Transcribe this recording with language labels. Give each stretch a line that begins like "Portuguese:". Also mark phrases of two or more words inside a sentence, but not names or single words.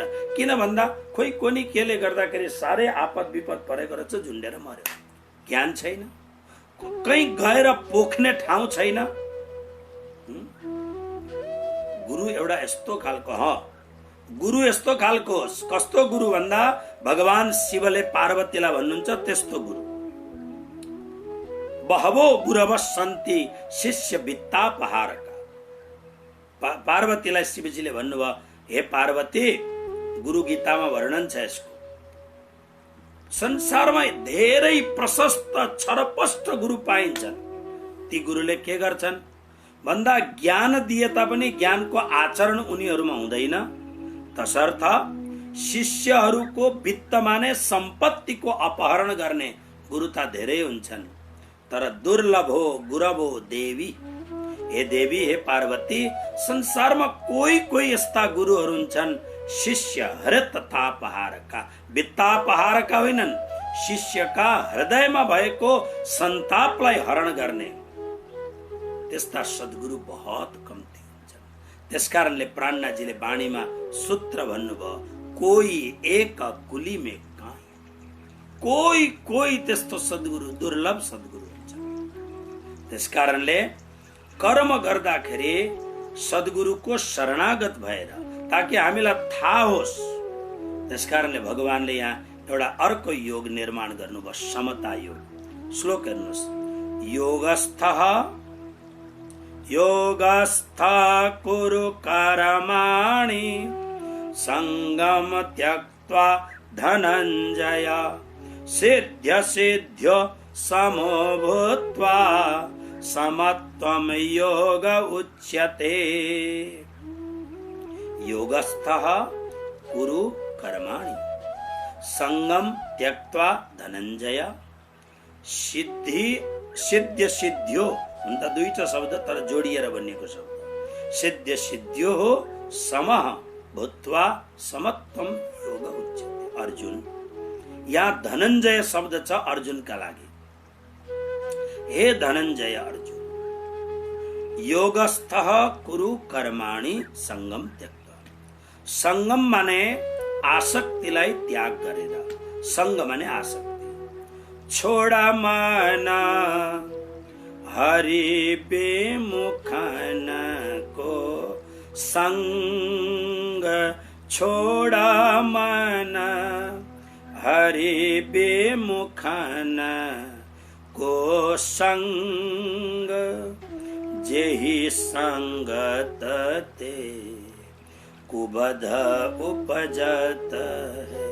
Nepali: किन भन्दा खोइ कोनी केले गर्दाखेरि साह्रै आपद विपद परेको रहेछ, झुन्डेर मर्यो। ज्ञान छैन, कहीँ गएर पोख्ने ठाउँ छैन। गुरु एउटा यस्तो खालको, गुरु यस्तो खालको होस्। कस्तो गुरु भन्दा भगवान शिवले पार्वतीलाई भन्नुहुन्छ त्यस्तो गुरु।
Sanskrit: बहवो गुरव सन्ति शिष्य वित्तापहारका।
Nepali: पार्वतीलाई शिवजीले भन्नुभयो, हे पार्वती, गुरु गीतामा वर्णन छ यसको। संसारमा धेरै प्रशस्त छरपष्ट गुरु पाइन्छन्। ती गुरुले के गर्छन् भन्दा ज्ञान दिए तापनि ज्ञानको आचरण उनीहरूमा हुँदैन। तसर्थ शिष्यहरूको वित्त माने सम्पत्तिको अपहरण गर्ने गुरु त धेरै हुन्छन्।
Sanskrit: तर दुर्लभ हो गुरवो देवी।
Nepali: हे देवी, हे पार्वती, संसारमा कोही कोही यस्ता गुरुहरू हुन्छन्
Sanskrit: शिष्य हृततापहारका,
Nepali: वित्तापहारका होइनन्, शिष्यका हृदयमा भएको सन्तापलाई हरण गर्ने। त्यस्ता सद्गुरु बहुत कम्ती हुन्छन्। त्यसकारणले प्राणनाथजीले वाणीमा सूत्र भन्नुभयो,
Hindi: कोही एक कुली में कान।
Nepali: कोही कोही त्यस्तो सद्गुरु, दुर्लभ सद्गुरु हुन्छ। त्यसकारणले कर्म गर्दाखेरि सद्गुरुको शरणागत भएर, ताकि हामीलाई थाहा होस्। त्यसकारणले भगवानले यहाँ एउटा अर्को योग निर्माण गर्नुभयो, समता योग। श्लोक हेर्नुहोस्,
Sanskrit: योगस्थ कुरु कर्माणि संगम त्यक्त्वा धनञ्जय सिद्ध्य सिद्ध्यो समो भूत्वा समत्वं योग उच्यते। योगस्थः कुरु कर्माणि संगम त्यक्त्वा धनञ्जय सिद्ध्य सिद्ध्यो
Nepali: हुन त दुईटा शब्द तर जोडिएर बनिएको शब्द।
Sanskrit: सिद्ध्य सिद्ध्यो समः भूत्वा समत्वं योग उच्यते।
Nepali: अर्जुन, यहाँ धनञ्जय शब्द छ अर्जुनका लागि।
Sanskrit: हे धनञ्जय अर्जुन, योगस्थः कुरु कर्माणि संगम त्यक्त्वा।
Nepali: संगम माने आसक्तिलाई त्याग गरेर, संग माने आसक्ति।
Hindi: छोडा मन हरि बेमुखन को संग, छोडा मन हरि बेमुखन को संग, जेहि संगत ते कुबध उपजत है।